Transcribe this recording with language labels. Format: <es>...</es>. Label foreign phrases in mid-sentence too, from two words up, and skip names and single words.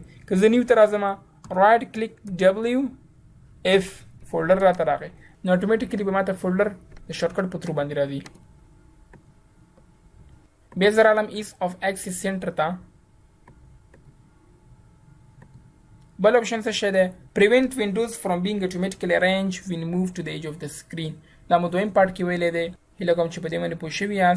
<ps>که زه نیو ته راځم</ps> <en>right click</en> <ps>ډبلیو اف فولډر راته راغی نو اتومیټیکلی به ماته فولډر د شارټکټ په تھرو باندې راځي. بیا زه رالم</ps> <en>ease of access center</en> <ps>ته بل option څه شی دی</ps> <en>prevent windows from being automatically arranged when moved to the edge of the screen.</en> <ps>دا مو دویم پارت کې ویلی دی هیله کوم چې په دې باندې پوه شوي یاست.</ps>